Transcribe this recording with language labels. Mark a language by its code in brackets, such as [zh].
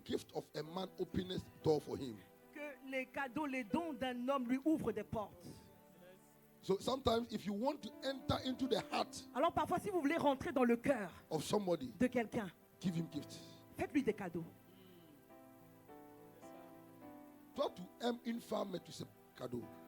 [en] gift of a man openeth door for him. [fr] que les cadeaux, les dons d'un homme lui ouvrent des portes. [en] So sometimes if you want to enter into the heart [fr] Alors parfois, si vous voulez rentrer dans le cœur [en] of somebody, [fr] de quelqu'un, [en] give him gifts. [fr] faites-lui des cadeaux. Toi, tu aimes une femme, mais tu sais cadeau.